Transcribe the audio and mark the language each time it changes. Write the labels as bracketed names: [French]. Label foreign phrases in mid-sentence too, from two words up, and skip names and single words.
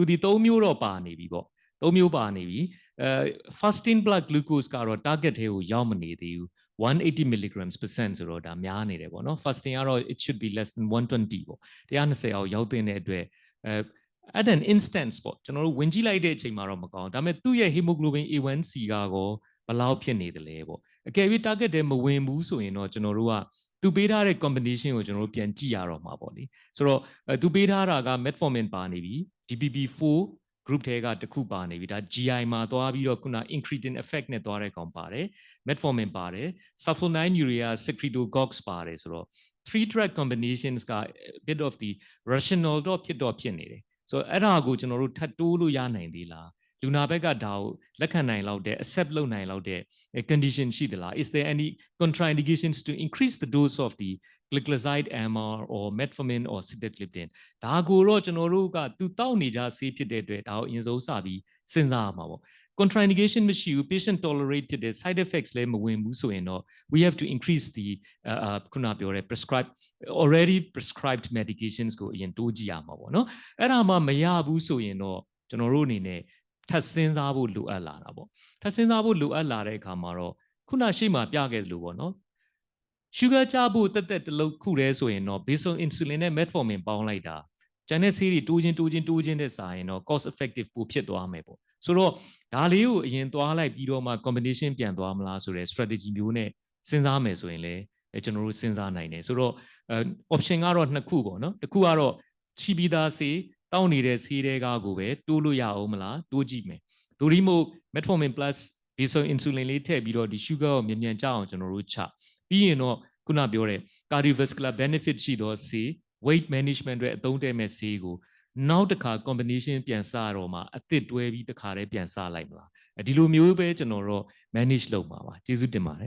[Burmese] ဒီ3မျိုးတော့ပါနေပြီပေါ့3မျိုးပါနေပြီ [English] fasting blood glucose [Burmese] ကတော့ target ထဲကိုရောက်မနေသေးဘူး180 [English] milligrams percent [Burmese] ဆိုတော့ဒါများနေတယ်ပေါ့နော် fasting ကတော့ [English] it should be less than 120 [Burmese] ပေါ့120အောင်ရောက်တဲ့အတွက် at [English] an instance [Burmese] ပေါ့ကျွန်တော်တို့ဝင်ကြည့်လိုက်တဲ့အချိန်မှာတော့မကောင်းဒါပေမဲ့သူ့ရဲ့ [English] hemoglobin A1C [Burmese] ကကောဘယ်လောက်ဖြစ်နေတယ်လဲပေါ့အကယ်၍ target ထဲမဝင်ဘူးဆိုရင်တော့ကျွန် တော်တို့ကသူပေးထားတဲ့ combination ကိုကျွန်တော်တို့ပြန်ကြည့်ရတော့မှာပေါ့လေဆိုတော့သူပေးထားတာက metformin ပါနေပြီ [English] DPP4 group [Burmese] ထဲကတစ်ခုပါနေပြီဒါ GI မှာသွားပြီးတော့ခုန [English] incretin effect [Burmese] နဲ့သွားတဲ့ကောင်ပါတယ် metformin ပါတယ် sulfonylurea secretagogue ပါတယ်ဆိုတော့ [English] three drug combinations [Burmese] က [English] bit of the rational [Burmese] တော့ဖြစ်နေတယ်ဆိုတော့အဲ့ဒါကိုကျွန်တော်တို့ထပ်တိုးလို့ရနိုင်သေးလားလူနာဘက်ကဒါကိုလက်ခံနိုင်လောက်တဲ့ accept လုပ်နိုင်လောက်တဲ့ condition ရှိသလား [English] is there any contraindications to increase the dose of the glycoside MR or metformin or sitagliptin [Burmese] ဒါကိုတော့ကျွန်တော်တို့ကသူတောက်နေကြဆေးဖြစ်တဲ့အတွက်ဒါကိုအရင်ဆုံးစပြီးစဉ်းစားရမှာပေါ့ contraindication မရှိဘူး [English] patient tolerate [Burmese] ဖြစ်တဲ့ [English] side effects [Burmese] လည်းမဝင်ဘူးဆိုရင်တော့ [English] we have to increase the [Burmese] ခုနပြောတဲ့ [English] already prescribed medications [Burmese] ကိုအရင်တိုးကြည့်ရမှာပေါ့နော်အဲ့ဒါမှမရဘူးဆိုရင်တော့ကျွန်တော်တို့အနေနဲ့ထပ်စဉ်းစားဖို့လိုအပ်လာတာပေါ့ထပ်စဉ်းစားဖို့ လိုအပ်လာတဲ့အခါမှာတော့ခုနရှေ့မှာပြခဲ့သလိုပေါ့နော် sugar ကြဖို့တက်တလုံးခုတည်းဆိုရင်တော့ [English] basal insulin [Burmese] နဲ့ metformin ပေါင်းလိုက်တာကျန်တဲ့ဆေးတွေတိုးချင်းတဲ့စာရင်တော့ [English] cost effective [Burmese] ပို ဖြစ်သွားမယ်ပေါ့ဆိုတော့ဒါလေးကိုအရင်သွားလိုက်ပြီးတော့မှ combination ပြန်သွားမလားဆိုတဲ့ strategy မျိုးနဲ့စဉ်းစားမယ်ဆိုရင်လည်းကျွန်တော်တို့စဉ်း စားနိုင်တယ်ဆိုတော့ option ကတော့နှစ်ခုပေါ့နော်တစ်ခုကတော့ရှိပြီးသားဆေးတောင်းနေတဲ့ဆေးတွေကကိုပဲတိုးလို့ရအောင်မလားတိုးကြည့်မယ်ဒိုရီမို့ [English] metformin plus basal insulin [Burmese] လေးထည့်ပြီးတော့ဒီ sugar ကိုမြန်ကြအောင်ကျွန်တော်တို့ချပြီးရင်တော့ခုနပြောတဲ့ [English] cardiovascular benefit [Burmese] ရှိသောဆေး [English] weight management [Burmese] တွေအသုံးတည့်မဲ့ဆေးကိုနောက်တစ်ခါ combination ပြန်စတော့မှအသစ်တွဲပြီးတစ်ခါတည်းပြန်စလိုက်မလားဒီလိုမျိုးပဲကျွန်တော်တို့ manage လုပ်မှာပါကျေးဇူးတင်ပါတယ်